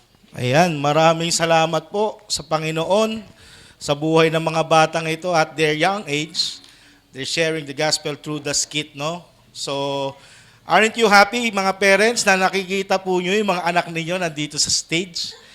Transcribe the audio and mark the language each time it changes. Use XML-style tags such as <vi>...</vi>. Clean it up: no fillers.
<tl>Ayan, maraming salamat po sa Panginoon sa buhay ng mga batang ito at</tl> <en>their young age. They're sharing the gospel through the skit, no? So, aren't you happy,</en> <tl>mga parents, na nakikita po nyo yung mga anak ninyo nandito sa stage?</tl>